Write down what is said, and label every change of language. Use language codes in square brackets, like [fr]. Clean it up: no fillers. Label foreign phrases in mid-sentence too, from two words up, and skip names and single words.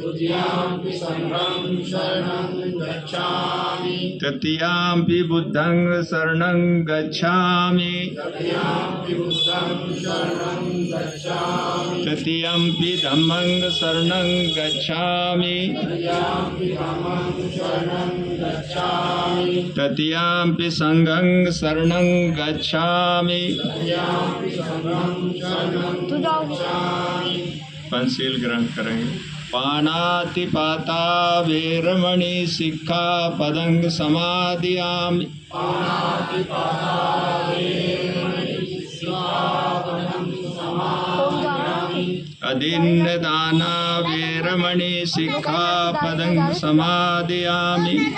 [pi] तृतीयाम्पि बुद्धं शरणं गच्छामि तृतीयम्पि धम्मं शरणं गच्छामि तृतीयम्पि संघं शरणं गच्छामि। [hi] पंचशील ग्रहण करेंगे। [pi] पानातिपाता वेरमणि सिक्खापदं समादियामि। अदिन्नदाना वेरमणि सिक्खापदं समादियामि।